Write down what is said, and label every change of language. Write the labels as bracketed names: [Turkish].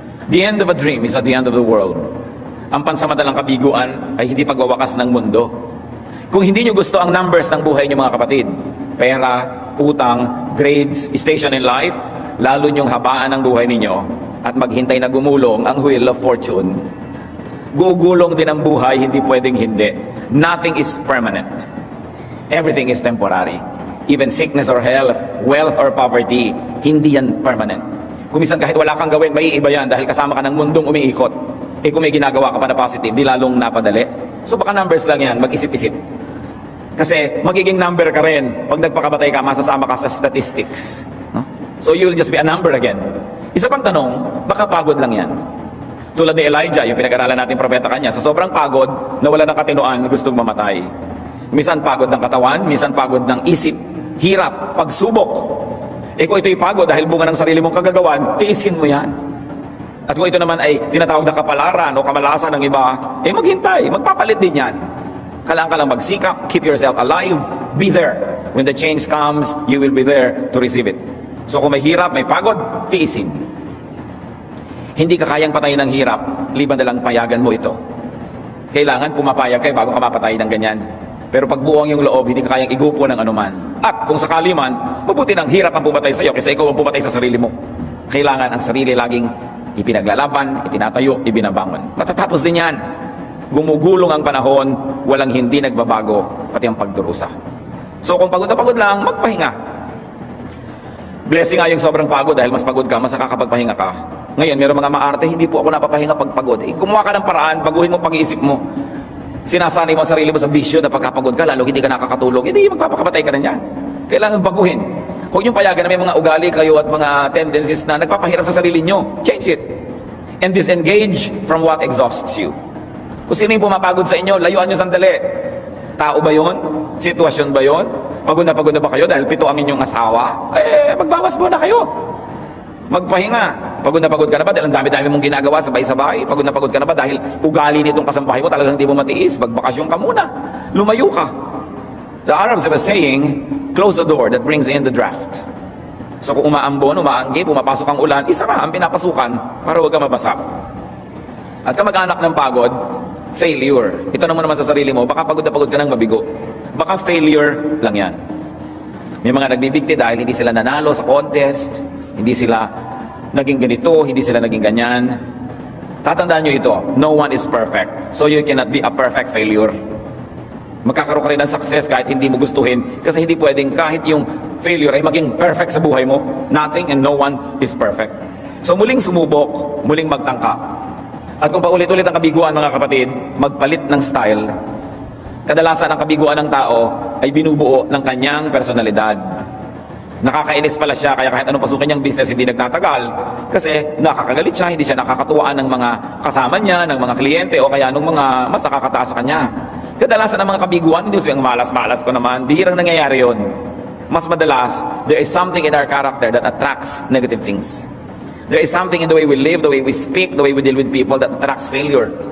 [English] The end of a dream is at the end of the world. [Filipino] Ang pansamantalang kabiguan ay hindi pagwawakas ng mundo. Kung hindi nyo gusto ang numbers ng buhay nyo mga kapatid, pera, utang, grades, [English] station in life, [Filipino] lalo nyong habaan ang buhay ninyo at maghintay na gumulong ang [English] wheel of fortune. [Filipino] Gugulong din ang buhay, hindi pwedeng hindi. [English] Nothing is permanent. Everything is temporary. Even sickness or health, wealth or poverty, [Filipino] hindi yan [English] permanent. [Filipino] Kung minsan kahit wala kang gawin, may iba yan dahil kasama ka ng mundong umiikot. Eh kung may ginagawa ka pa na positive, di lalong napadali. So baka numbers lang yan, mag-isip-isip. Kasi magiging number ka rin. Pag nagpakabatay ka, masasama ka sa statistics. No? [English] So you'll just be a number again. [Filipino] Isa pang tanong, baka pagod lang yan. Tulad ni Elijah, yung pinag-aralan natin propeta kanya, sa sobrang pagod, nawala ng katinoan, gustong mamatay. Minsan pagod ng katawan, minsan pagod ng isip, hirap, pagsubok. Eh kung ito'y pagod dahil bunga ng sarili mong kagagawan, tiisin mo yan. At kung ito naman ay tinatawag na kapalaran o kamalasan ng iba, eh maghintay, magpapalit din yan. Kailangan ka lang magsikap, [English] keep yourself alive, be there. When the change comes, you will be there to receive it. [Filipino] So kung may hirap, may pagod, tiisin. Hindi ka kayang patayin ng hirap, liban na lang payagan mo ito. Kailangan pumapayag kayo bago ka mapatay ng ganyan. Pero pag buwang yung loob, hindi ka kayang igupo ng anuman. At kung sakali man, mabuti ng hirap ang pumatay sa iyo kaysa ikaw ang pumatay sa sarili mo. Kailangan ang sarili laging ipinaglalaban, itinatayo, ibinabangon. Matatapos din yan. Gumugulong ang panahon, walang hindi nagbabago, pati ang pagdurusa. So kung pagod na pagod lang, magpahinga. Blessing nga yung sobrang pagod dahil mas pagod ka, mas nakakapagpahinga ka. Ngayon, mayroong mga maarte, hindi po ako napapahinga pag pagod. Kumuha ka ng paraan, baguhin mo pag-iisip mo. Sinasanay mo ang sarili mo sa bisyo na pagkapagod ka, lalo hindi ka nakakatulog, hindi magpapakamatay ka na yan. Kailangan baguhin. Huwag niyong payagan na may mga ugali kayo at mga tendencies na nagpapahirap sa sarili niyo. [English] Change it. And disengage from what exhausts you. [Filipino] Kung sino yung pumapagod sa inyo, layuan niyo sandali. Tao ba yon? Sitwasyon ba yon? Pagod na ba kayo dahil pito ang inyong asawa? Magbawas muna kayo. Magpahinga. Pagod na ka na ba dahil ang dami-dami mong ginagawa sabay-sabay? Pagod na ka na ba dahil ugali nitong kasambahay mo talagang hindi mo matiis? Magbakasyon ka muna. Lumayo ka. [English] The Arabs have a saying, close the door that brings in the draft. [Filipino] So kung umaambon, umaanggi, pumapasok ang ulan, isara ang pinapasukan para huwag ka mabasa. At kamag-anak ng pagod, failure. Ito naman sa sarili mo, baka pagod ka ng mabigo. Baka failure lang yan. May mga nagbibigti dahil hindi sila nanalo sa contest, hindi sila naging ganito, hindi sila naging ganyan. Tatandaan nyo ito, [English] no one is perfect. So you cannot be a perfect failure. [Filipino] Magkakaroon ka rin ng success kahit hindi mo gustuhin, kasi hindi pwedeng kahit yung failure ay maging perfect sa buhay mo. [English] Nothing and no one is perfect. [Filipino] So muling sumubok, muling magtangka. At kung paulit-ulit ang kabiguan, mga kapatid, magpalit ng style. Kadalasan ang kabiguan ng tao ay binubuo ng kanyang personalidad. Nakakainis pala siya, kaya kahit anong pasukin niyang business hindi nagtatagal. Kasi nakakagalit siya, hindi siya nakakatuwaan ng mga kasama niya, ng mga kliyente, o kaya ng mga mas nakakataas sa kanya. Kadalasan ang mga kabiguan, hindi sabihin malas-malas ko naman, bihirang nangyayari yun. Mas madalas, [English] there is something in our character that attracts negative things. There is something in the way we live, the way we speak, the way we deal with people that attracts failure.